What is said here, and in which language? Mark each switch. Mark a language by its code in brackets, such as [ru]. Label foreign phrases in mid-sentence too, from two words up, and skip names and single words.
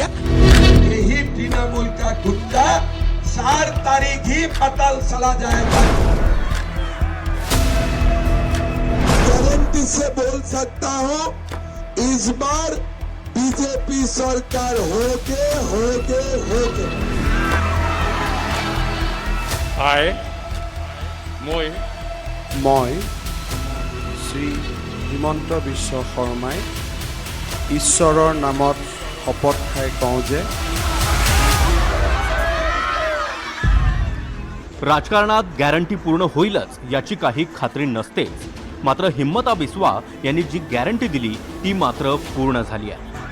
[hi] यही तृणमूल का गुंडा 4 तारीख ही पता चला जाएगा। गारंटी से बोल सकता हूँ, इस बार बीजेपी सरकार होगे। [as] মই শ্ৰী হিমন্ত বিশ্ব শৰ্মাই ঈশ্বৰৰ নামত শপত খাই কওঁ যে [mr] राजकारणात गॅरंटी पूर्ण होईलच याची काही खात्री नसतेच. मात्र हिम्मता बिस्वा यांनी जी गॅरंटी दिली ती मात्र पूर्ण झाली आहे.